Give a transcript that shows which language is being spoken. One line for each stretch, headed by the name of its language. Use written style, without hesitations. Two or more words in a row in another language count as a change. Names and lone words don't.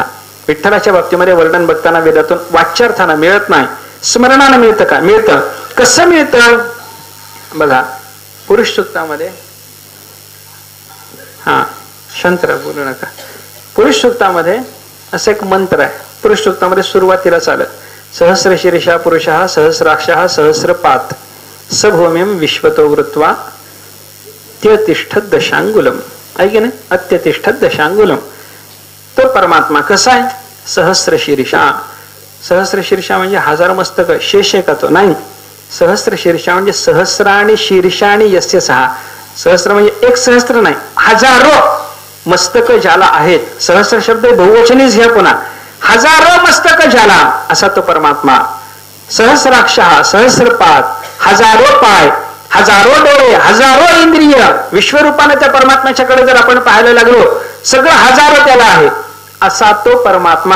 Marathi: विठ्ठलाच्या बाबतीमध्ये वर्णन बघताना वेदातून वाच्यार्थानं मिळत नाही, स्मरणानं मिळतं का, मिळतं. कसं मिळतं बघा. पुरुष सूक्तामध्ये, हा शंतर बोलू नका, पुरुष सूक्तामध्ये असं एक मंत्र आहे. पुरुष सूक्तामध्ये सुरुवातीला चालत
Sanskrit: सहस्र शीर्षा पुरुषः सहस्राक्षः सहस्रपात सभूमिम विश्वतो वृत्वा अत्यतिष्ठत दशांगुलम,
Marathi: आहे की नाही,
Sanskrit: अत्यतिष्ठत दशांगुलम.
Marathi: तो परमात्मा कसा आहे,
Sanskrit: सहस्र शीर्षा. सहस्र शीर्षा
Marathi: म्हणजे हजार मस्तक, शेष आहे का तो, नाही.
Sanskrit: सहस्र शीर्षा म्हणजे सहस्राणी शीर्षाणी यस्य सहा.
Marathi: सहस्र म्हणजे एक सहस्त्र नाही, हजारो मस्तक ज्याला आहेत. सहस्र शब्द बहुवचनीच घ्या पुन्हा, हजारो मस्तक ज्याला असा तो परमात्मा.
Sanskrit: सहस्राक्षः सहस्रपाद,
Marathi: हजारो पाय, हजारो डोळे, हजारो इंद्रिय. विश्वरूपाने त्या परमात्म्याच्याकडे जर आपण पाहायला लागलो सगळं हजारो त्याला आहे असा तो परमात्मा.